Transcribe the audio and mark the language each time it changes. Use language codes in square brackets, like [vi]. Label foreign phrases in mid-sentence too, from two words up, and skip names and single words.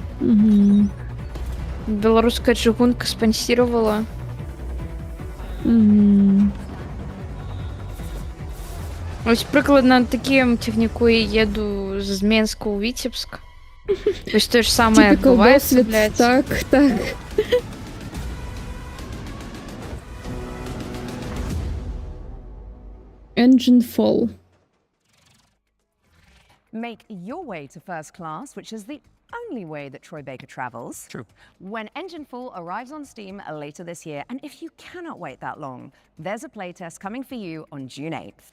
[be] Беларуская чыгунка спонсировала. Ось прыкладна на такім цягніку я еду з Менска ў Віцебск. Вось тое ж самае адбываецца, блядь. Так. [en] Engine Fall. Make your way to first class, which is the only way that Troy Baker travels. True. When Engine Fall arrives on Steam later this year, and if you cannot wait that long, there's a playtest coming for you on June 8th.